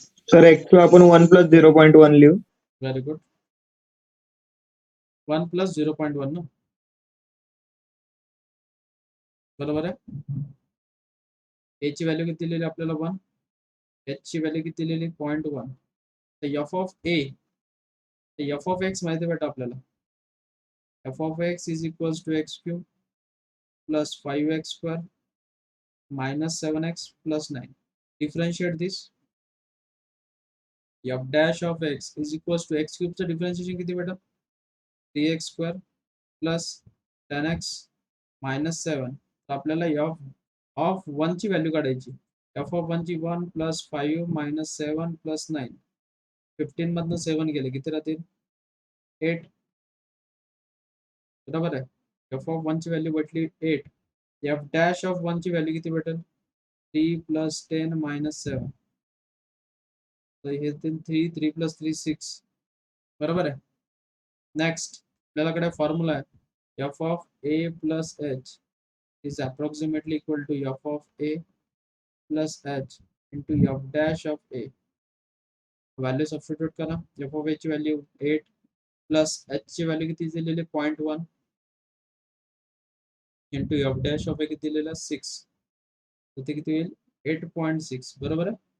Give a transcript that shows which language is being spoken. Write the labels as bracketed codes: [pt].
[mr] Sir x ला आपण 1 plus 0.1 लिहू. [en] Very good. [mr] 1 plus 0.1 ना बरोबर आहे. a ची व्हॅल्यू किती दिलेली आपल्याला 1, h ची व्हॅल्यू किती दिलेली 0.1. तर f of a तर f of x माहिती बेटा आपल्याला [en] f of x is equals to x cube plus 5x square minus 7x plus 9. Differentiate this. f dash of x is equals to x cube [mr] चं differentiation किती बेटा [en] 3x square plus 10x minus 7. [mr] तर आपल्याला f of 1 ची value काढायची. [en] f of 1 ची 1 plus 5 minus 7 plus 9. [mr] 15 मधनं 7 गेले किती राहतील 8. बरोबर आहे. f of 1 ची व्हॅल्यू भेटली 8. [en] f dash of 1 [mr] ची व्हॅल्यू किती भेटेल [en] 3 plus 10 minus 7. [mr] तर हे 3 plus 3 6. बरोबर आहे. [en] Next आपल्याकडे formula आहे f of a plus h is approximately equal to f of a plus h into f dash of a. [mr] Value substitute करा. [en] f of a ची value 8 plus h ची value किती दिलेली 0.1 into f dash of a किती दिलेला 6. [mr] तर ते किती होईल 8.6. बरोबर आहे.